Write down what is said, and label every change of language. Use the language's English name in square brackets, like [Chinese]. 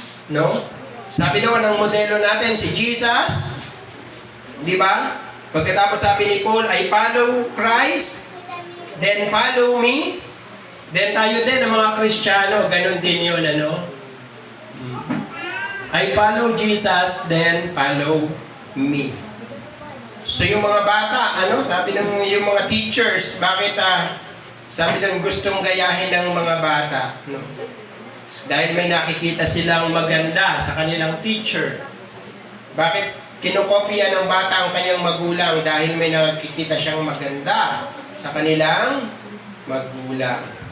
[Filipino] No? Sabi doon, ang modelo natin si Jesus. Di ba? Pagkatapos sabi ni Paul, [English] I follow Christ, then follow me. [Filipino] Then tayo din, ang mga Kristiyano, ganun din yun, ano? [English] I follow Jesus, then follow me. [Filipino] So yung mga bata, sabi ng yung mga teachers, bakit sabi ng gustong gayahin ng mga bata, no? Dahil may nakikita silang maganda sa kanilang teacher. Bakit kinokopya ng bata ang kanyang magulang? Dahil may nakikita siyang maganda sa kanilang magulang.